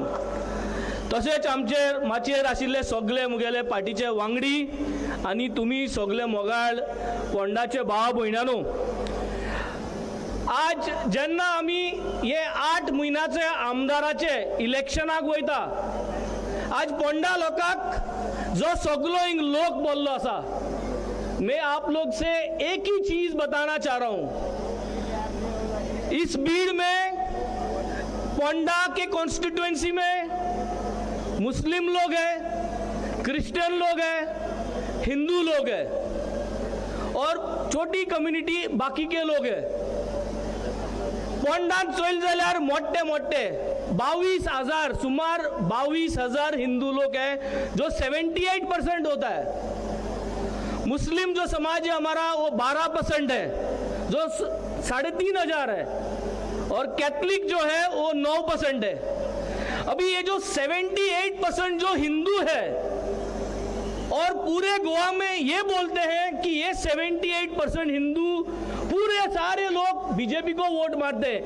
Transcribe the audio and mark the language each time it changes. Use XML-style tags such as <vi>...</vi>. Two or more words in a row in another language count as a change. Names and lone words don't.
<kok>तशेंच आमचे माचयेर आशिल्ले सगळे मुगेले पार्टीचे वांगडी आनी तुमी सगळे मोगाळ पोंडाचे भाव भयणानो, आज जेन्ना आमी हे 8 म्हयन्याचे आमदाराचे इलेक्शनाक वयता, आज पोंडा लोकांक जो सगलो हिंग लोक बोल्लो आसा,</kok> <hi>मैं आप लोग से एक ही चीज बताना चाह रहा हूं. इस भीड़ में पोंडा के कॉन्स्टिट्यूएंसी में मुस्लिम लोग हैं, क्रिश्चियन लोग हैं, हिंदू लोग हैं और छोटी कम्युनिटी बाकी के लोग हैं.</hi> <kok>पोंडात चल जाल्यार मोठे मोठे 22,000 सुमार</kok> <hi>22,000 हिंदू लोग हैं जो 78% होता है. मुस्लिम जो समाज है हमारा वो 12% है जो 3,500 है, और कैथलिक जो है वो 9% है. अभी ये जो 78% जो हिंदू है और पूरे गोवा में ये बोलते हैं कि ये 78% हिंदू पूरे सारे लोग बीजेपी को वोट मारते हैं.</hi>